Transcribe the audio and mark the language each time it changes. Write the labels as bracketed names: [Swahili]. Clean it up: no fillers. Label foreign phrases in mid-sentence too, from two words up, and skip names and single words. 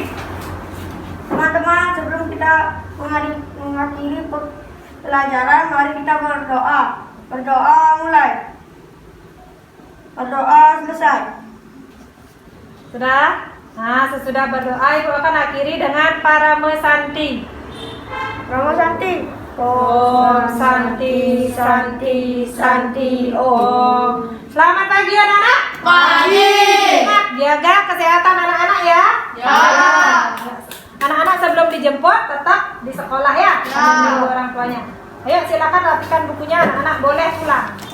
[Indonesian] Teman-teman, sebelum kita mengakhiri pelajaran, mari kita berdoa. Berdoa mulai. Berdoa selesai. Sudah? Nah, sesudah berdoa, Ibu akan akhiri dengan Parame Santi. Rama Santi. [Sanskrit] Om Santi, Santi, Santi, Om. [Indonesian] Selamat pagi anak-anak. Pagi. Ingat, jaga kesehatan anak-anak ya. Ya. Anak-anak sebelum dijemput tetap di sekolah ya. Dengan orang tuanya. Ayo silakan rapikan bukunya, anak-anak boleh pulang.